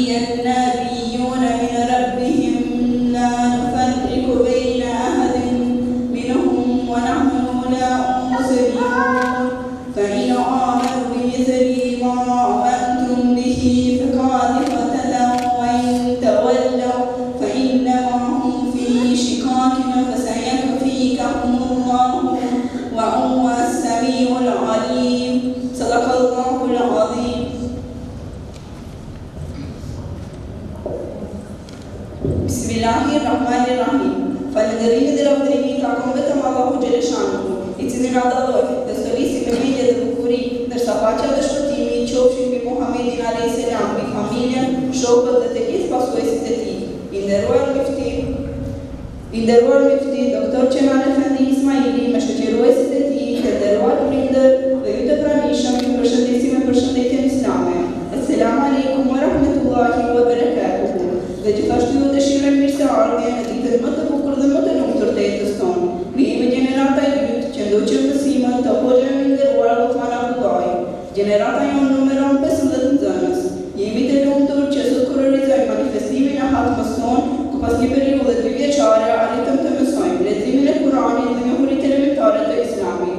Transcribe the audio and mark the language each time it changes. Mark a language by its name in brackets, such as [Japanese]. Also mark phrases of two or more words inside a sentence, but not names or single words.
[Arabic] النبيون من ربهم لا نفرق بين أحد منهم ونحن له مسلمون فإن آمنوا بمثل ما آمنتم به فقد اهتدوا وإن تولوا فإنما هم في شقاق فسيكفيكهم الله وهو السميع العليم صدق الله العظيم. بسم الله الرحمن الرحيم. [Albanian] Falënderimet dhe lavdërimi takon vetëm Allahu Gjeleshanuhu, I cili na dhalloi dhe stërvisi me mendje dhe bukuri, ndërsa paqja dhe shpëtimi qofshin mbi Muhamedit [Arabic] عليه السلام, [Albanian] mbi familjen, shokët dhe të gjithë pasuesit e tij. I nderuar mufti Dr. Qemal Efendi Ismaili me shoqëruesit e tij, të nderuar prindër dhe ju të pranishëm, ju përshëndesim me përshëndetjen islame. [Arabic] السلام عليكم ورحمة الله وبركاته. [Albanian] Dhe gjithashtu ju dëshiroj mirëseardhje në ditën më të bukur dhe më të lumtur të jetës tonë. Ne jemi gjenerata e dytë që ndoqëm mësimën të hoxhës i nderuar Uthman Abdullahi. Gjenerata jonë numëron 15 nxënës. Jemi të lumtur që sot kurrizojmë manifestimin e hatmës tonë, ku pas një periudhe 2 vjeçare arritëm të mësojmë leximin e Kuranit dhe njohuritë elementare të Islamit.